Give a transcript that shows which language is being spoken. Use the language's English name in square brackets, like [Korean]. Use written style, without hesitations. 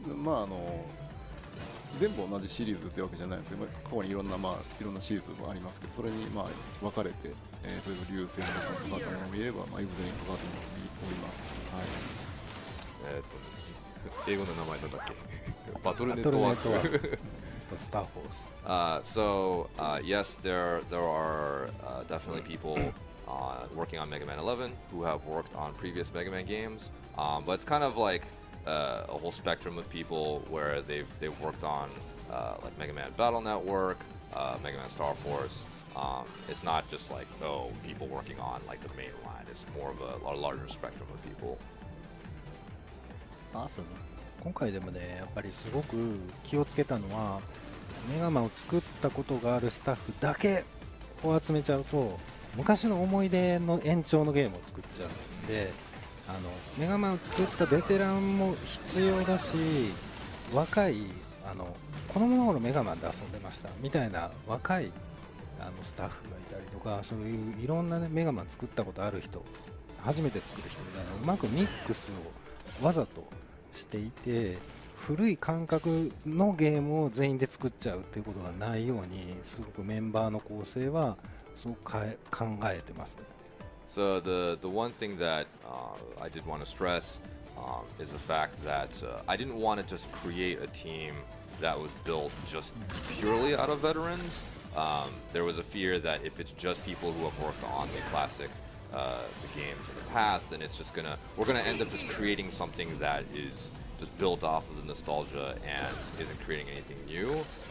[Japanese] まあ全部同じシリーズってわけじゃないですけど、過去にいろんなシリーズもありますけど、それに分かれて、例えば流星の関わったものもいれば、イグゼに関わったものもおります。はい。英語の名前なんだっけ？バトルネットワーク。 [English] Star Force. So yes, there are definitely people working on Mega Man 11 who have worked on previous Mega Man games, but it's kind of like a whole spectrum of people where they've worked on like Mega Man Battle Network, Mega Man Star Force. It's not just like people working on like the main line. It's more of a larger spectrum of people. Awesome. [Japanese] 今回でもね、やっぱりすごく気をつけたのは、メガマンを作ったことがあるスタッフだけを集めちゃうと、昔の思い出の延長のゲームを作っちゃうんで、メガマンを作ったベテランも必要だし、若い子供の頃メガマンで遊んでましたみたいな若いスタッフがいたりとか、そういういろんな、ね、メガマン作ったことある人、初めて作る人みたいなうまくミックスをわざとしていて、古い感覚のゲームを全員で作っちゃうっていうことがないように、すごくメンバーの構成はすごく考えてますね。 [English] So the one thing that I did want to stress is the fact that I didn't want to just create a team that was built just purely out of veterans. There was a fear that if it's just people who have worked on the classic the games in the past, then it's just we're gonna end up just creating something that is just built off of the nostalgia and isn't creating anything new.